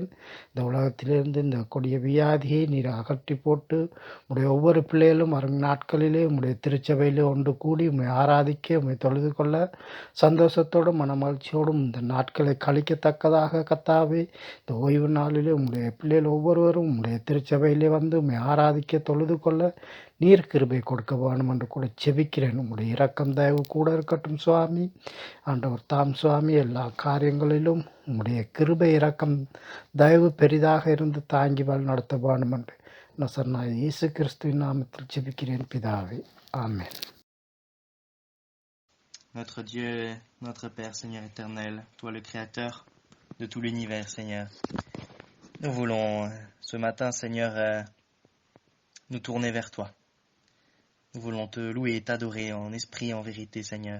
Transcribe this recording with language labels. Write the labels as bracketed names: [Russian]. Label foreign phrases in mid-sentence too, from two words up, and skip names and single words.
[Tamil] இந்த உலகத்திலிருந்து இந்த கொடிய வியாதியை நீர் அகற்றி போட்டு உம்முடைய ஒவ்வொரு பிள்ளைகளும் வரும் நாட்களிலே உம்முடைய திருச்சபையிலே ஒன்று கூடி உம்மை ஆராதிக்க உம்மை தொழுது கொள்ள சந்தோஷத்தோடும் மனமகிழ்ச்சியோடும் இந்த நாட்களை கழிக்கத்தக்கதாக கர்த்தாவே இந்த ஓய்வு நாளிலே உம்முடைய பிள்ளைகள் ஒவ்வொருவரும் உம்முடைய திருச்சபையிலே வந்து உம்மை ஆராதிக்க தொழுது கொள்ள நீர் கிருபை கொடுக்க வேணும் என்று கூட செபிக்கிறேன். உம்முடைய இரக்கம் தயவு கூட இருக்கட்டும் சுவாமி. ஆண்டவர் தாம் சுவாமி எல்லா காரியங்களிலும் உம்முடைய கிருபை இரக்கம் தயவு பெரிதாக இருந்து தாங்கி வழி நடத்த வேணும் என்று நசரனாகிய இயேசு கிறிஸ்துவின் நாமத்தில் செபிக்கிறேன் பிதாவே, ஆமென். [French] Notre Dieu, notre Père, Seigneur éternel, toi le Créateur de tout l'univers, Seigneur. Nous voulons ce matin, Seigneur, nous tourner vers toi. Nous voulons te louer et t'adorer en esprit et en vérité, Seigneur.